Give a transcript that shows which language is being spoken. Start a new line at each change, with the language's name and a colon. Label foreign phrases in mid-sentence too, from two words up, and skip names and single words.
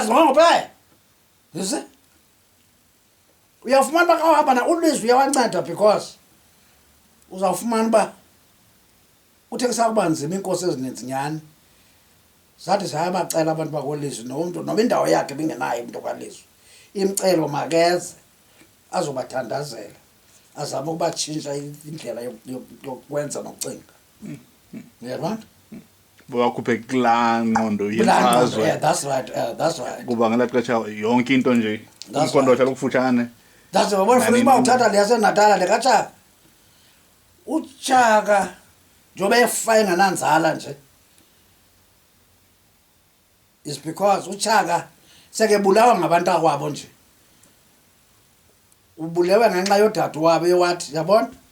Xhosa: zingqongophela yise uyafumana bakawahamba na ulizwi uyawanceda because uzawufumana ba uthe kusakuba nzima inkosi ezininzi nyani zathi sayabacela abantu bakolizwi nomuntu noma indawo yakhe bingenayo umuntu kwalizwi imcelo makeze azobathandazela azama ukubatshintsha indlela yokwenza nokucinga yabona bakhuphe kulaa ngqondo yemfazwe
English: that's right
Xhosa: kuba ngela xesha yonke into nje umkhonto ohlala kufutshane that's wabona futhi uba uthatha leyaseNatala lekaChaka uChaka njobe efa engananzala nje
English: is because
Xhosa: uChaka sekebulawa ngabantu akwabo nje ubulewe ngenxa yodade wabo ewathi yabona